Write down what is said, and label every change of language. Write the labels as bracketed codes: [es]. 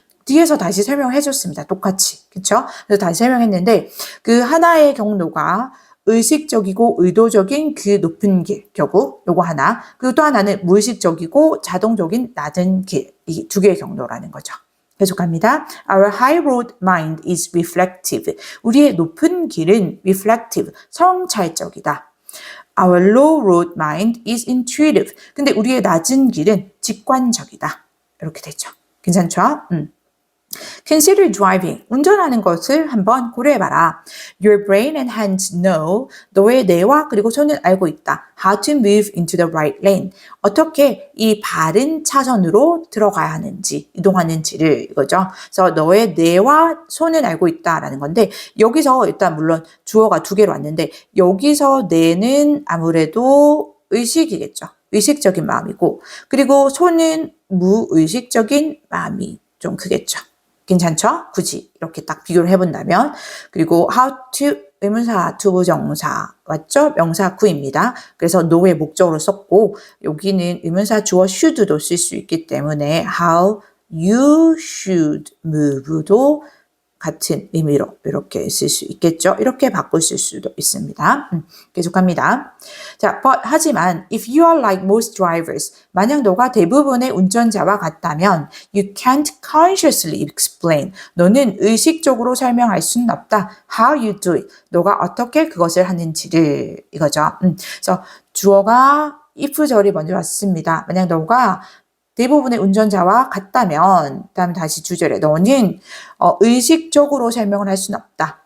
[ko] 뒤에서 다시 설명해 줬습니다. 똑같이. 그렇죠? 그래서 다시 설명했는데 그 하나의 경로가 의식적이고 의도적인 그 높은 길 경우 요거 하나 그리고 또 하나는 무의식적이고 자동적인 낮은 길 이 두 개의 경로라는 거죠. 계속합니다. [en] Our high road mind is reflective. [ko] 우리의 높은 길은 reflective, 성찰적이다. [en] Our low road mind is intuitive. [ko] 근데 우리의 낮은 길은 직관적이다. 이렇게 되죠. 괜찮죠? [en] Consider driving. [ko] 운전하는 것을 한번 고려해봐라. [en] Your brain and hands know. [ko] 너의 뇌와 그리고 손은 알고 있다. [en] How to move into the right lane. [ko] 어떻게 이 바른 차선으로 들어가야 하는지, 이동하는지를 이거죠. 그래서 너의 뇌와 손은 알고 있다라는 건데 여기서 일단 물론 주어가 두 개로 왔는데 여기서 뇌는 아무래도 의식이겠죠. 의식적인 마음이고 그리고 손은 무의식적인 마음이 좀 크겠죠. 괜찮죠? 굳이 이렇게 딱 비교를 해본다면 그리고 how to 의문사 투부정사 맞죠? 명사 구입니다. 그래서 know의 목적으로 썼고 여기는 의문사 주어 should도 쓸 수 있기 때문에 [en] how you should move [ko] 도 같은 의미로 이렇게 쓸 수 있겠죠. 이렇게 바꿀 수도 있습니다. 계속합니다. 자, [en] but [ko] 하지만 [en] if you are like most drivers, [ko] 만약 너가 대부분의 운전자와 같다면 [en] you can't consciously explain. [ko] 너는 의식적으로 설명할 수는 없다. [en] How you do it. [ko] 너가 어떻게 그것을 하는지를 이거죠. 그래서 주어가 if절이 먼저 왔습니다. 만약 너가 대부분의 운전자와 같다면 다음 다시 주절에 너는 의식적으로 설명을 할 수는 없다.